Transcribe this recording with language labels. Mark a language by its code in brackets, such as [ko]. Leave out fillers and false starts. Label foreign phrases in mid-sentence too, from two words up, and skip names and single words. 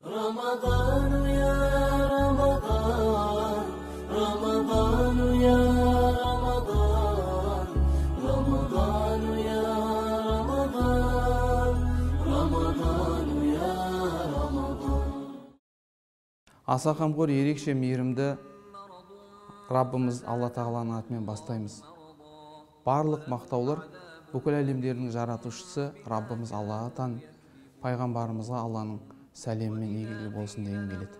[ar] رمضان يا رمضان رمضان يا رمضان رمضان يا رمضان رمضان يا رمضان. [kk] Аса қамқор ерекше мейірімді Раббымыз Алла Тағаланың атымен бастаймыз. Барлық мақтаулар бүкіл әлемдердің жаратушысы Раббымыз Аллаға тән, пайғамбарымызға Алланың сәлемімен игілігі болсын деген келеді.